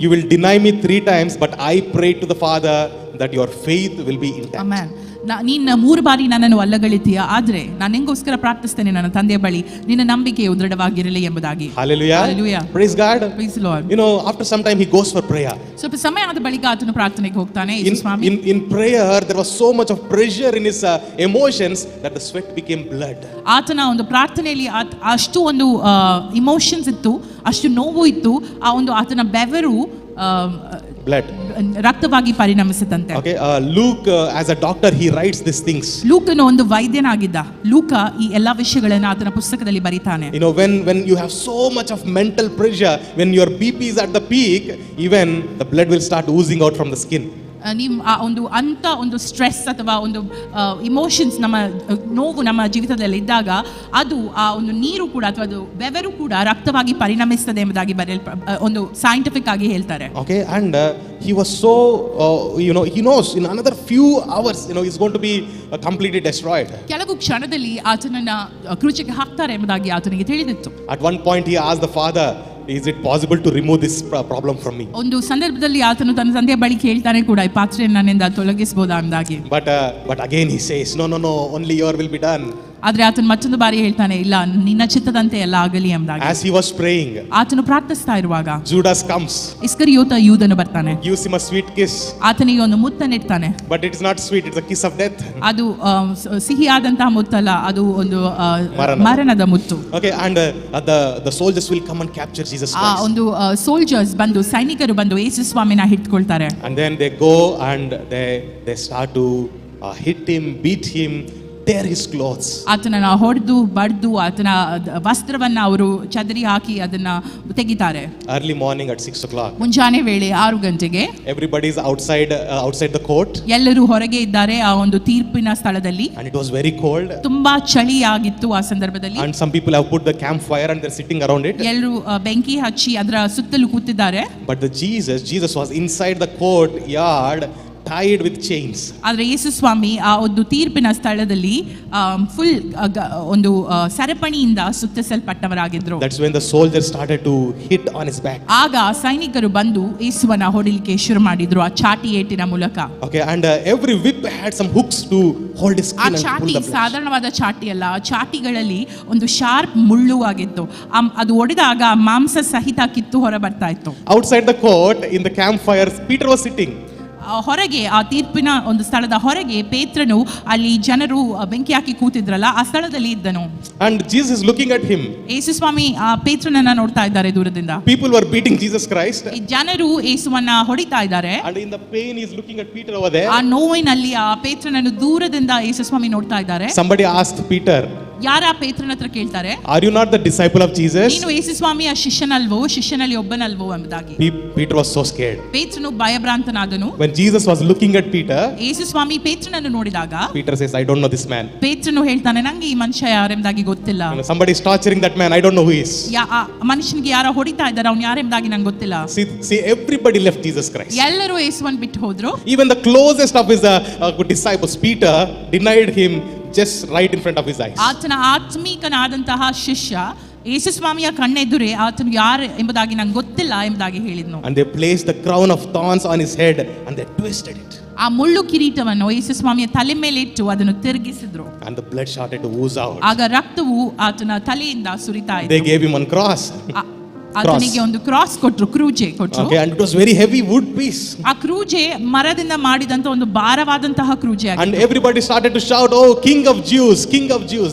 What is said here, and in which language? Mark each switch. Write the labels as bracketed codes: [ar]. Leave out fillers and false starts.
[en] you will deny me 3 times, but I pray to the Father that your faith will be intact. [kn] Amen. ನೀನು 3 ಬಾರಿ ನನ್ನನ್ನು ಅಲ್ಲಗಳಿತೀಯ, ಆದ್ರೆ ನಾನು ನಿಂಗೋಸ್ಕರ ಪ್ರಾರ್ಥಿಸ್ತೇನೆ ನನ್ನ ತಂದೆಯ ಬಳಿ, ನಿನ್ನ ನಂಬಿಕೆಯು ದೃಢವಾಗಿರಲಿ ಎಂಬುದಾಗಿ. [en] Hallelujah. Hallelujah. Praise God. Praise the Lord. After some time he goes for prayer. [kn] ಸ್ವಲ್ಪ ಸಮಯ ಆದ ಬಳಿಕ ಆತನು ಪ್ರಾರ್ಥನೆಗೆ ಹೋಗ್ತಾನೆ. ಯೇಸು ಸ್ವಾಮಿ [en] In prayer there was so much of pressure in his emotions that the sweat became blood. [kn] ಆತನ ಒಂದು ಪ್ರಾರ್ಥನೆಯಲ್ಲಿ ಅಷ್ಟು ಒಂದು ಇಮೋಷನ್ಸ್ ಇತ್ತು, ಅಷ್ಟು ನೋವು ಇತ್ತು, ಆ ಒಂದು ಆತನ ಬೆವರು [en] blood, [kn] ರಕ್ತವಾಗಿ ಪರಿಣಮಿಸಿತಂತೆ. [en] Okay, Luke as a doctor he writes these things. [kn] ಲೂಕನು ಒಂದು ವೈದ್ಯನಾಗಿದ್ದ. ಲೂಕ ಈ ಎಲ್ಲಾ ವಿಷಯಗಳನ್ನು ಆತನ ಪುಸ್ತಕದಲ್ಲಿ ಬರೀತಾನೆ. [en] When you have so much of mental pressure, when your BP is at the peak, even the blood will start oozing out from the skin. [kn] ನೀವು ಆ ಒಂದು ಸ್ಟ್ರೆಸ್ ಅಥವಾ ಒಂದು ಇಮೋಷನ್ಸ್, ನಮ್ಮ ನೋವು ನಮ್ಮ ಜೀವಿತದಲ್ಲಿ ಇದ್ದಾಗ ಅದು ಆ ಒಂದು ನೀರು ಕೂಡ ಅಥವಾ ಅದು ಬೆವರು ಕೂಡ ರಕ್ತವಾಗಿ ಪರಿಣಮಿಸ್ತದೆ ಎಂಬುದಾಗಿ ಒಂದು ಸೈಂಟಿಫಿಕ್ ಆಗಿ ಹೇಳ್ತಾರೆ. [en] Okay, and he was so he knows in another few hours he's going to be completely destroyed. [kn] ಕೆಲವು ಕ್ಷಣದಲ್ಲಿ ಆತನನ್ನ ಕ್ರೂಚಿಗೆ ಹಾಕ್ತಾರೆ ಎಂಬುದಾಗಿ ಆತನಿಗೆ ತಿಳಿದಿತ್ತು. [en] At one point he asked the Father, is it possible to remove this problem from me? [kn] ಒಂದು ಸಂದರ್ಭದಲ್ಲಿ ಆತನು ತನ್ನ ತಂದೆಯ ಬಳಿ ಕೇಳ್ತಾನೆ ಕೂಡ, ಈ ಪಾತ್ರೆಯನ್ನು ನನ್ನಿಂದ ತೊಲಗಿಸಬಹುದಾ ಎಂಬುದಾಗಿ. [en] But again he says, no, only your will be done. [kn] ಆದ್ರೆ ಆತನು ಮತ್ತೊಂದು ಬಾರಿ ಹೇಳ್ತಾನೆ, ಇಲ್ಲ, ನಿನ್ನ ಚಿತ್ತದಂತೆ ಎಲ್ಲ ಆಗಲಿ ಎಂಬುದಾಗಿ. [en] As he was praying, [kn] ಆತನು ಪ್ರಾರ್ಥಿಸ್ತಾ ಇರುವಾಗ [en] Judas comes, [kn] ಇಸ್ಕರಿಯೋತ ಯೂದನು ಬರ್ತಾನೆ, [en] gives him a sweet kiss. [kn] ಆತನಿಗೆ ಒಂದು ಮುತ್ತನ್ನಿಡ್ತಾನೆ. [en] But it is not sweet, it's a kiss of death. [kn] ಅದು ಸಿಹಿಯಾದಂತಹ ಮುತ್ತಲ್ಲ, ಅದು ಒಂದು ಮರಣದ ಮುತ್ತು. [en] Okay, and the soldiers will come and capture Jesus Christ. [kn] ಆ ಒಂದು ಸೋಲ್ಜರ್ಸ್ ಬಂದು, ಸೈನಿಕರು ಬಂದು ಯೇಸು ಸ್ವಾಮಿನ ಹಿಡ್ಕೊಳ್ತಾರೆ. [en] And then they go and they start to hit him, beat him, tear his clothes. [kn] ಆತನನ್ನ ಹೊಡೆದು ಬಡ್ದು ಆತನ ವಸ್ತ್ರವನ್ನ ಅವರು ಚದರಿ ಹಾಕಿ ಅದನ್ನ ತೆಗಿತಾರೆ. [en] Early morning at 6 o'clock. [kn] ಮುಂಜಾನೆ ವೇಳೆ 6 ಗಂಟೆಗೆ [en] Everybody is outside the court. [kn] ಎಲ್ಲರೂ ಹೊರಗೆ ಇದ್ದಾರೆ ಆ ಒಂದು ತೀರ್ಪಿನ ಸ್ಥಳದಲ್ಲಿ. [en] And it was very cold. [kn] ತುಂಬಾ ಚಳಿಯಾಗಿತ್ತು ಆ ಸಂದರ್ಭದಲ್ಲಿ. [en] And some people have put the campfire and they're sitting around it. [kn] ಎಲ್ಲರೂ ಬೆಂಕಿ ಹಚ್ಚಿ ಅದರ ಸುತ್ತಲೂ ಕೂತಿದ್ದಾರೆ. [en] But Jesus was inside the court yard, tied with chains. [kn] ಆದ್ರೆ ಯೇಸು ಸ್ವಾಮಿ ಆ ಒಂದು ತೀರ್ಪಿನ ಸ್ಥಳದಲ್ಲಿ ಫುಲ್ ಒಂದು ಸರಪಣಿಯಿಂದ ಸುತ್ತಿಸಲ್ಪಟ್ಟವರಾಗಿದ್ರು. [en] That's when the soldiers started to hit on his back. [kn] ಆಗ ಸೈನಿಕರು ಬಂದು ಯೇಸುವನ್ನ ಹೊಡಿಲಿಕ್ಕೆ ಶುರು ಮಾಡಿದ್ರು ಆ ಚಾಟಿ ಏಟಿನ ಮೂಲಕ. [en] Okay, and every whip had some hooks to hold his skin and pull the flesh. [kn] ಸಾಧಾರಣವಾದ ಚಾಟಿ ಅಲ್ಲ, ಆ ಚಾಟಿಗಳಲ್ಲಿ ಒಂದು ಶಾರ್ಪ್ ಮುಳ್ಳು ಆಗಿತ್ತು. ಅದು ಒಡೆದಾಗ ಮಾಂಸ ಸಹಿತ ಕಿತ್ತು ಹೊರ ಬರ್ತಾ ಇತ್ತು. [en] Outside the court in the campfire Peter was sitting. [kn] ಹೊರಗೆ ಆ ತೀರ್ಪಿನ ಒಂದು ಸ್ಥಳದ ಹೊರಗೆ ಪೇತ್ರನು ಅಲ್ಲಿ ಜನರು ಬೆಂಕಿ ಹಾಕಿ ಕೂತಿದ್ರಲ್ಲ ಆ ಸ್ಥಳದಲ್ಲಿ ಇದ್ದನು. [en] And Jesus is looking at him. [kn] ಯೇಸು ಸ್ವಾಮಿ ಆ ಪೇತ್ರನನ್ನ ನೋಡ್ತಾ ಇದ್ದಾರೆ ದೂರದಿಂದ. [en] People were beating Jesus Christ. [kn] ಈ ಜನರು ಯೇಸುವನ್ನ ಹೊಡಿತಾ ಇದ್ದಾರೆ. [en] And in the pain he is looking at Peter over there. [kn] ಆ ನೋವಿನಲ್ಲಿ ಆ ಪೇತ್ರನನ್ನು ದೂರದಿಂದ ಯೇಸು ಸ್ವಾಮಿ ನೋಡ್ತಾ ಇದ್ದಾರೆ. [en] Somebody asked Peter, [kn] ಯಾರ ಪೇತ್ರನ ಹತ್ರ ಕೇಳ್ತಾರೆ, [en] are you not the disciple of Jesus? [kn] ನೀನು ಯೇಸು ಸ್ವಾಮಿಯ ಶಿಷ್ಯನಲ್ವೋ, ಶಿಷ್ಯನಲ್ಲಿ ಒಬ್ಬನಲ್ವೋ ಎಂಬುದಾಗಿ. [en] Peter was so scared. [kn] ಪೇತ್ರನು ಭಯಭ್ರಾಂತನಾದನು. [en] When Jesus was looking at Peter, [kn] ಯೇಸು ಸ್ವಾಮಿ ಪೇತ್ರನನ್ನು ನೋಡಿದಾಗ [en] Peter says, I don't know this man. [kn] ಪೇತ್ರನು ಹೇಳ್ತಾನೆ, ನಂಗೆ ಈ ಮನುಷ್ಯ ಯಾರೆಂಬುದಾಗಿ ಗೊತ್ತಿಲ್ಲ. [en] Somebody is torturing that man, I don't know who he is. [kn] ಆ ಮನುಷ್ಯನಿಗೆ ಯಾರೋ ಹೊಡಿತಾ ಇದ್ದಾರೆ, ಅವ್ನು ಯಾರೆಂಬುದಾಗಿ ನಂಗೆ ಗೊತ್ತಿಲ್ಲ. [en] See, everybody left Jesus Christ. [kn] ಎಲ್ಲರೂ ಯೇಸುವನ್ನು ಬಿಟ್ಟು ಹೋದ್ರು. [en] Even the closest of his disciples, Peter, denied him just right in front of his eyes. [kn] ಆತನ ಆತ್ಮೀಕನಾದಂತಹ ಶಿಷ್ಯ ಯೇಸು ಸ್ವಾಮಿಯ ಕಣ್ಣೆದುರೇ ಆತನು ಯಾರು ಎಂಬುದಾಗಿ ನಂಗೆ ಗೊತ್ತಿಲ್ಲ ಎಂಬುದಾಗಿ ಹೇಳಿದ್ನು. [en] And they placed the crown of thorns on his head and they twisted it. [kn] ಆ ಮುಳ್ಳು ಕಿರೀಟವನ್ನು ಯೇಸು ಸ್ವಾಮಿಯ ತಲೆ ಮೇಲೆ ಇಟ್ಟು ಅದನ್ನು ತಿರುಗಿಸಿದ್ರು. [en] And the blood started to ooze out. [kn] ಆಗ ರಕ್ತವು ಆತನ ತಲೆಯಿಂದ ಸುರಿತಾ ಇತ್ತು. [en] They gave him one cross. [kn] ಆತನಿಗೆ ಒಂದು ಕ್ರಾಸ್ ಕೊಟ್ರು, ಕ್ರೂಜೆ ಕೊಟ್ರು. [en] Okay, and it was very heavy wood piece. [kn] ಆ ಕ್ರೂಜೆ ಮರದಿಂದ ಮಾಡಿದಂತ ಒಂದು ಭಾರವಾದಂತಹ ಕ್ರೂಜೆ ಆಗಿತ್ತು. [en] And everybody started to shout, "Oh, King of Jews, King of Jews."